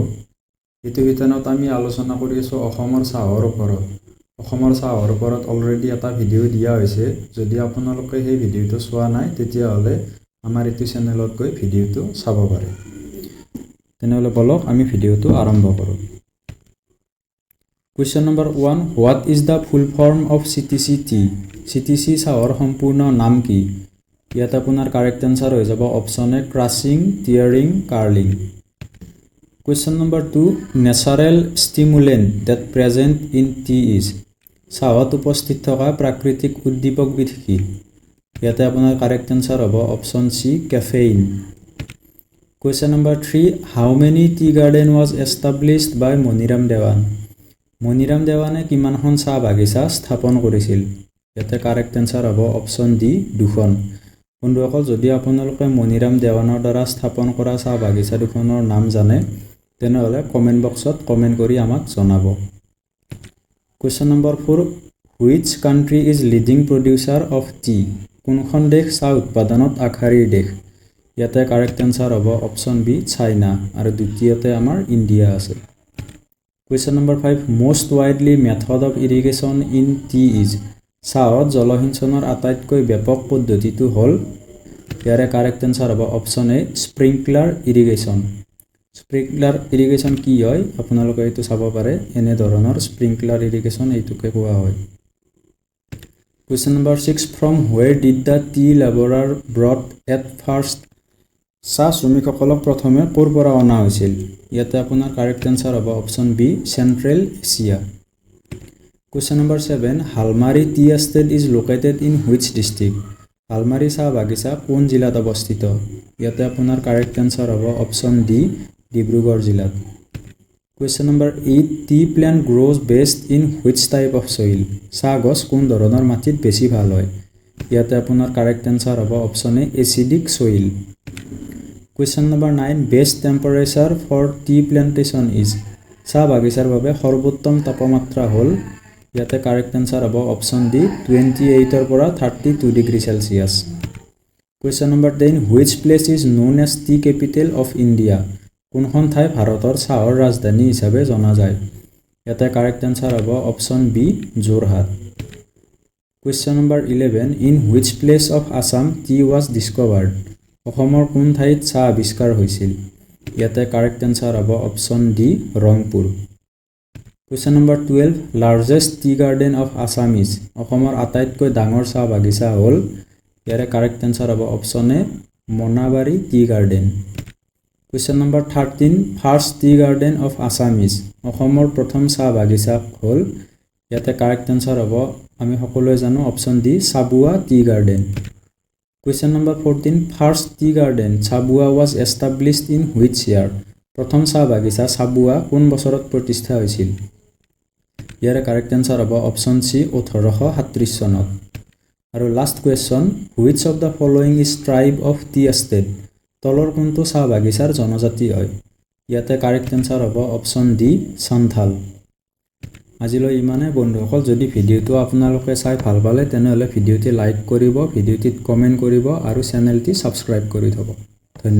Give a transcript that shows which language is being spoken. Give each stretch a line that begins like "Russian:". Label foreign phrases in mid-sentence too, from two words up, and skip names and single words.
Assamese: এইটো শিতানত আমি আলোচনা কৰি আছোঁ অসমৰ চাহৰ ওপৰত। অসমৰ চাহৰ ওপৰত অলৰেডি এটা ভিডিঅ' দিয়া হৈছে। যদি আপোনালোকে সেই ভিডিঅ'টো চোৱা নাই তেতিয়াহ'লে আমাৰ এইটো চেনেলত গৈ ভিডিঅ'টো চাব পাৰে। তেনেহ'লে বলক আমি ভিডিঅ'টো আৰম্ভ কৰোঁ।
English: Question number 1. What is the full form of CTC tea?
Assamese: CTC চাহৰ সম্পূৰ্ণ নাম কি? ইয়াত আপোনাৰ
English: correct answer
Assamese: হৈ যাব
English: option A crushing, tearing, curling. Question number 2. Natural stimulant that present in tea is.
Assamese: চাহত উপস্থিত থকা প্ৰাকৃতিক উদ্দীপকবিধ কি? ইয়াতে আপোনাৰ
English: correct answer
Assamese: হ'ব
English: option C caffeine. Question number 3. How many tea garden was established by maniram dewan?
Assamese: মনিৰাম দেৱানে কিমানখন চাহ বাগিচা স্থাপন কৰিছিল? ইয়াতে
English: correct answer
Assamese: হ'ব
English: option D
Assamese: 2খন। বন্ধুসকল যদি আপোনালোকে মনিৰাম দেৱানৰ দ্বাৰা স্থাপন কৰা চাহ বাগিচা দুখনৰ নাম জানে তেনেহ'লে
English: comment box-ত comment
Assamese: কৰি আমাক জনাব।
English: Question number 4. Which country is leading producer of tea?
Assamese: কোনখন দেশ চাহ উৎপাদনত আগশাৰীৰ দেশ? ইয়াতে
English: correct answer
Assamese: হ'ব
English: option B
Assamese: চাইনা আৰু দ্বিতীয়তে আমাৰ ইণ্ডিয়া আছে।
English: Question number 5. Most widely method of irrigation in tea is.
Assamese: চাহত জলসিঞ্চনৰ আটাইতকৈ ব্যাপক পদ্ধতিটো হ'ল ইয়াৰে
English: correct answer
Assamese: হ'ব
English: option A sprinkler irrigation. sprinkler irrigation
Assamese: কি হয় আপোনালোকে এইটো চাব পাৰে। এনে ধৰণৰ
English: sprinkler irrigation
Assamese: এইটোকে কোৱা হয়।
English: Question number 6. From where did the tea laborer brought at first?
Assamese: চাহ শ্ৰমিকসকলক প্ৰথমে ক'ৰ পৰা অনা হৈছিল? ইয়াতে আপোনাৰ
English: correct answer
Assamese: হ'ব
English: option B
Assamese: চেণ্ট্ৰেল এছিয়া।
English: Question number 7. Halmari tea estate is located in which district?
Assamese: হালমাৰী চাহ বাগিচা কোন জিলাত অৱস্থিত? ইয়াতে আপোনাৰ
English: correct answer
Assamese: হ'ব
English: option D
Assamese: ডিব্ৰুগড় জিলাত।
English: Question number 8. Tea plant grows best in which type of soil?
Assamese: চাহ গছ কোন ধৰণৰ মাটিত বেছি ভাল হয়? ইয়াতে আপোনাৰ
English: correct answer
Assamese: হ'ব
English: option A acidic soil. Question number 9. Best temperature for tea plantation is.
Assamese: চাহ বাগিচাৰ বাবে সৰ্বোত্তম তাপমাত্ৰা হ'ল ইয়াতে
English: correct answer
Assamese: হ'ব
English: option D
Assamese: 28 পৰা 32
English: degree Celsius. Question number 10. Which place is known as tea capital of India?
Assamese: কোনখন ঠাই ভাৰতৰ চাহৰ ৰাজধানী হিচাপে জনা যায়? ইয়াতে
English: correct answer
Assamese: হ'ব
English: option B
Assamese: যোৰহাট।
English: Question number 11. In which place of Assam tea was discovered?
Assamese: অসমৰ কোন ঠাইত চাহ আৱিষ্কাৰ হৈছিল? ইয়াতে
English: correct answer
Assamese: হ'ব
English: option D
Assamese: ৰংপুৰ।
English: Question number 12. Largest tea garden of assamese.
Assamese: অসমৰ আটাইতকৈ ডাঙৰ চাহ বাগিচা হ'ল ইয়াৰে
English: correct answer
Assamese: হ'ব
English: option A
Assamese: মনাবাৰী টি গাৰ্ডেন।
English: Question number 13. First tea garden of assamese.
Assamese: অসমৰ প্ৰথম চাহ বাগিচা হ'ল ইয়াতে
English: correct answer
Assamese: হ'ব আমি সকলোৱে জানো
English: option D
Assamese: chabua tea garden।
English: Question number 14. First tea garden chabua was established in which year?
Assamese: প্ৰথম চাহ বাগিচা chabua কোন বছৰত প্ৰতিষ্ঠা হৈছিল? ইয়াৰে
English: correct answer
Assamese: হ'ব
English: option C
Assamese: 1837 চনত।
English: আৰু last question, which of the following is tribe of tea estate?
Assamese: তলৰ কোনটো চাহ বাগিচাৰ জনজাতি হয়? ইয়াতে
English: correct answer
Assamese: হ'ব
English: option D
Assamese: সান্থাল। আজিলৈ ইমানে বন্ধুসকল। যদি ভিডিঅ'টো আপোনালোকে চাই ভাল পালে তেনেহ'লে ভিডিঅ'টি লাইক কৰিব, ভিডিঅ'টিত কমেণ্ট কৰিব আৰু চেনেলটি ছাবস্ক্ৰাইব কৰি থ'ব।